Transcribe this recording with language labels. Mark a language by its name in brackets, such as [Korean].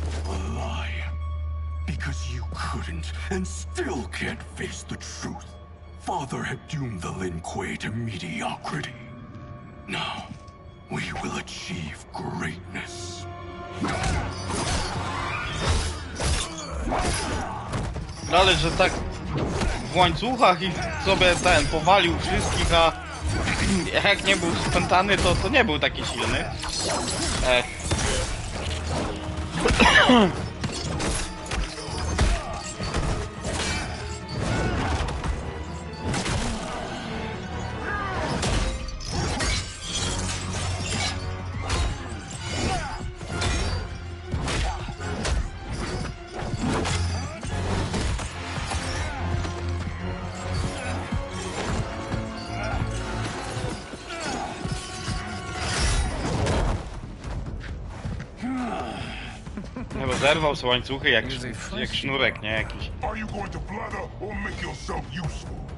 [English] A lie. Because you couldn't, and still can't face the truth. Father had doomed the Lin Kuei to mediocrity. Now, we will achieve greatness. [Polish] Ale że tak w łańcuchach i sobie ten powalił wszystkich, a jak nie był spętany, to nie był taki silny. Zerwał sobie łańcuchy jak sznurek, nie? Jakiś. [English] Are you going to blather or make yourself useful?